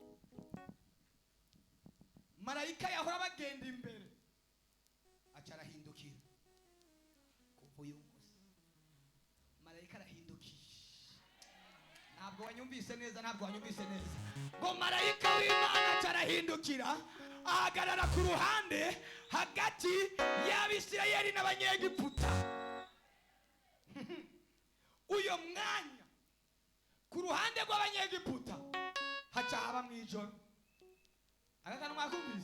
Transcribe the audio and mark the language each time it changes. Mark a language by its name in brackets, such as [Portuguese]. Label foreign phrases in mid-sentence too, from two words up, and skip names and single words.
[Rundi] Marayika yahora bagenda imbere acarahindukira kuva uyu munsi, marayika arahindukira ntabwo wanyumvise neza ngo marayika w'Imana carahindukira ahagarara ku ruhande hagati y'Abisirayeli n'Abanyegiputa. Uyo mwanya ku ruhande rw'Abanyegiputa haca haba mwijoro. Agakanu mwakumvise?